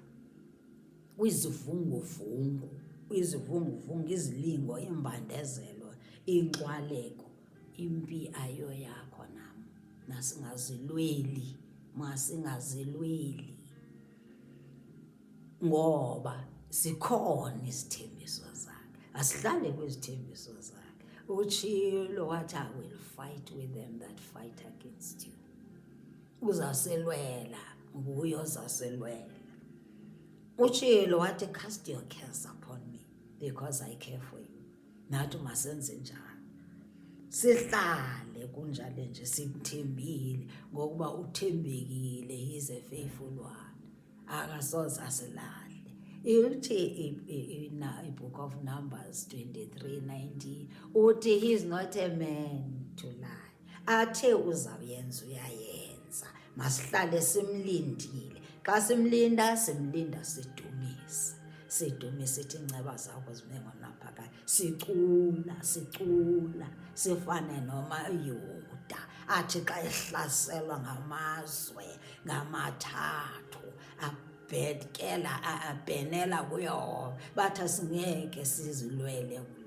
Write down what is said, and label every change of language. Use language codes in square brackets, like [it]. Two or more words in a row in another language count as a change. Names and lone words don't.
[xh] Kwizivunguvungu, izilingo, iimbandezelo, iincwaleko, impi ayo yakho nam. Masingazilweli ngoba zikhona izithembiso zakhe, asihlale kwizithembiso zakhe. Utshilo wathi, [en] I will fight with them that fight against you. [xh] Uzaselwela, nguye ozaselwela. Utshilo wathi, [en] cast your cares upon me because I care for you. [xh] Nathi masenze njalo, sihlale kunjalo nje, simthembile ngokuba uthembekile. [en] He is a faithful one, [xh] akasoze asilahle. Uthi iBook of Numbers 23:19 uthi [en] he is not a man to lie. [xh] Athe uzawuyenza uyayenza. Masihlale simlindile. Xa simlinda sidumise. Sithi inceba zakho zibe ngonaphakade. Sicula, sifane nomaYuda athi xa ehlaselwa ngamazwe ngamathathu abhenela kuYehova, bathi asingeke sizilwele kule.